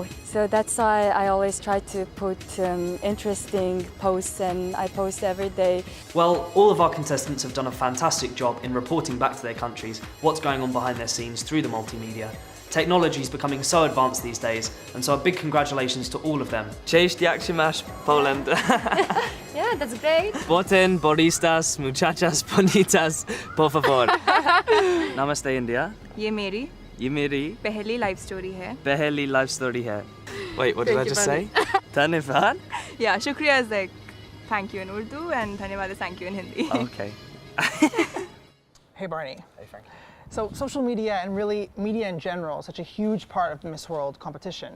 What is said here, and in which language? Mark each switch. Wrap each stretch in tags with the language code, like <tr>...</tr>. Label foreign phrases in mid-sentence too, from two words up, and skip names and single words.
<en>So that's why I always try to put interesting posts, and I post every day. Well, all of our contestants have done a fantastic job in reporting back to their countries what's going on behind their scenes through the multimedia. Technology is becoming so advanced these days, and so a big congratulations to all of them.</en> <pl>Cześć, jak się masz, Poland?</pl> <en>Yeah, that's great.</en> <es>Boten, boristas, muchachas, bonitas, por favor.</es> <hi>Namaste, India. ये मेरी ये मेरी पहली</hi> <en>live story</en> <hi>है. पहली life story है.</hi> <en>Wait, what did I just say? Dhanyavad? Yeah, shukriya is like thank you in Urdu and dhanyavad is thank you in Hindi. Okay. Hey Barney. Hey Frankie. So social media and really media in general is such a huge part of the Miss World competition.</en>